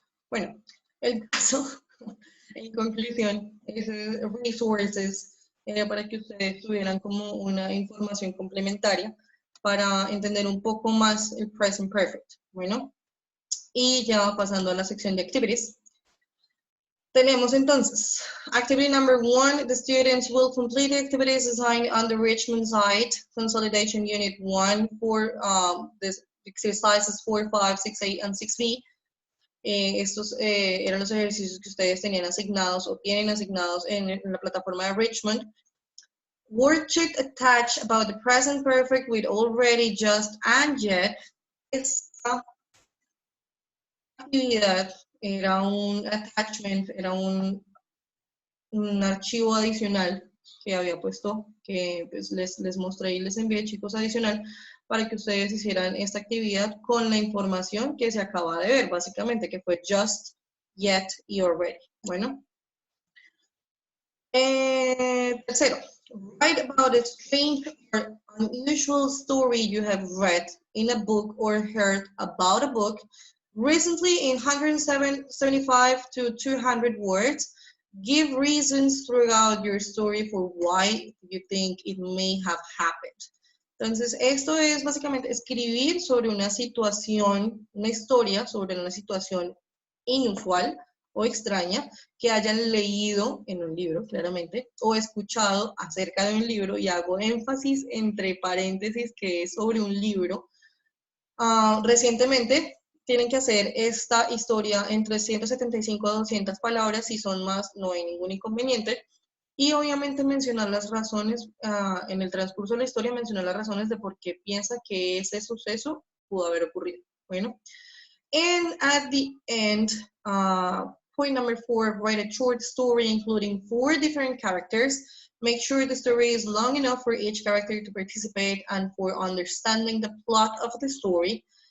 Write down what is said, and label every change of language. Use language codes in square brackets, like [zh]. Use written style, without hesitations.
[es] Bueno, el caso, en conclusión, es resources para que ustedes tuvieran como una información complementaria para entender un poco más el present perfect. Bueno, y ya pasando a la sección de activities. Tenemos entonces, [en] activity number 1, the students will complete the activities assigned on the Richmond site, consolidation unit 1 for the exercises 4, 5, 6, 8, and 6B. [es] Estos eran los ejercicios que ustedes tenían asignados o tienen asignados en la plataforma de Richmond. [en] Worksheet attached about the present perfect with already, just, and yet. [es] Esta actividad era un attachment, era un archivo adicional que había puesto, que pues, les mostré y les envié, chicos, adicional, para que ustedes hicieran esta actividad con la información que se acaba de ver, básicamente, que fue just, yet y already. Bueno. [en] Tercero, write about a strange or unusual story you have read in a book or heard about a book recently in 175 to 200 words. Give reasons throughout your story for why you think it may have happened. [es] Entonces, esto es básicamente escribir sobre una situación, una historia sobre una situación inusual o extraña que hayan leído en un libro, claramente, o escuchado acerca de un libro, y hago énfasis entre paréntesis que es sobre un libro, recientemente, tienen que hacer esta historia entre 175 a 200 palabras. Si son más, no hay ningún inconveniente. Y obviamente mencionar las razones, en el transcurso de la historia, mencionar las razones de por qué piensa que ese suceso pudo haber ocurrido. [en] Bueno, and at the end, point number 4, write a short story including 4 different characters. Make sure the story is long enough for each character to participate and for understanding the plot of the story.